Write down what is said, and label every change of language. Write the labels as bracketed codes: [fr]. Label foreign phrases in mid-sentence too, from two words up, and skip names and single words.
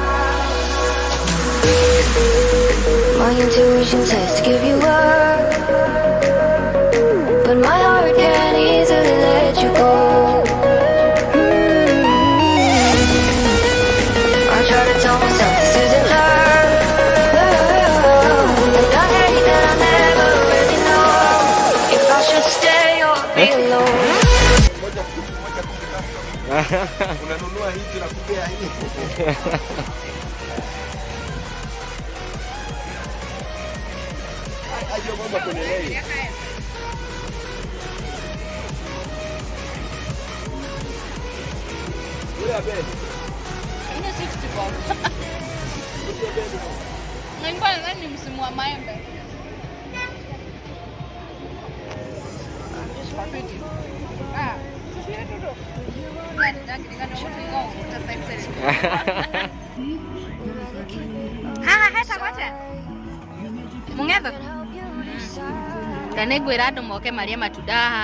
[en] My intuition says to give you up, but my heart can't easily let you go. I try to tell myself this isn't love, and I hate that I never really know if I should stay or be alone. [sw] Unanunua hiki na kupea hii. Aje mambo kwenye lei. Wewe abe. Ina 60 bob. Ngani nani msimu wa maembe? [ki] Ah, mungetho ndanĩngwĩra andũ moke marĩe matunda haha.